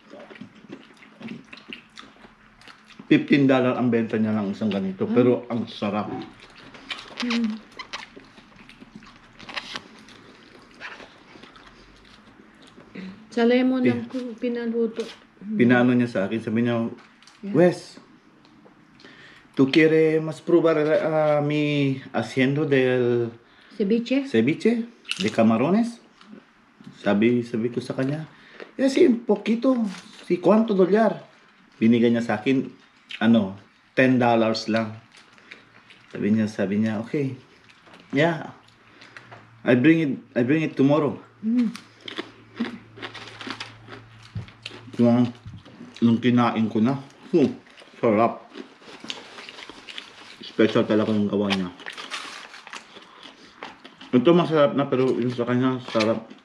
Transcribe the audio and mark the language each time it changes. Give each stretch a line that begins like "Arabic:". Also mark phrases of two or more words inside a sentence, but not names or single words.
Filipino: $15 ang benta niya ng isang ganito, pero ang sarap. Sa lemon lang ko pinaluto. Pinano niya sa akin, sabi niya, Wes,
Spanish: ¿tú quieres probar mi haciendo del Ceviche? ceviche de camarones?
Filipino: Sabi ko sa kanya,
Spanish: sí, un poquito. Sí, ¿cuánto $?
Filipino: Binigay niya sa akin, ano, $10 lang. Sabi niya,
English: okay. Yeah. I bring it tomorrow.
Filipino: Yung kinain ko na. Sarap. Special talaga yung gawa niya. Ito masarap na pero yung sa kanya sarap.